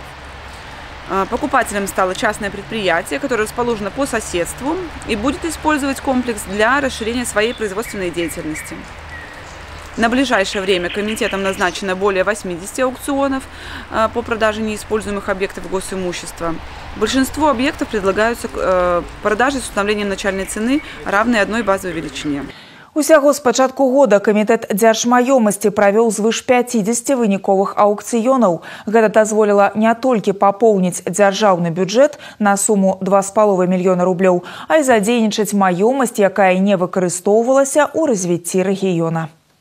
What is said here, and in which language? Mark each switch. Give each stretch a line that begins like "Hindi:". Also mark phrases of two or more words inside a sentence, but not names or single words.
Russian: Покупателем стало частное предприятие, которое расположено по соседству и будет использовать комплекс для расширения своей производственной деятельности. На ближайшее время комитетом назначено более 80 аукционов по продаже неиспользуемых объектов госимущества. Большинство объектов предлагаются к продаже с установлением начальной цены, равной одной базовой величине.
Belarusian: Усяго з пачатку года камітэт дзяржмаёмасці правёў звыш 50 выніковых аўкцыёнаў. Гэта дазволіла не толькі папоўніць дзяржаўны бюджэт на суму $2,5 мільёна рублёў, а і задзейнічаць маёмасць, якая не выкарыстоўвалася ў развіцці рэгіёна.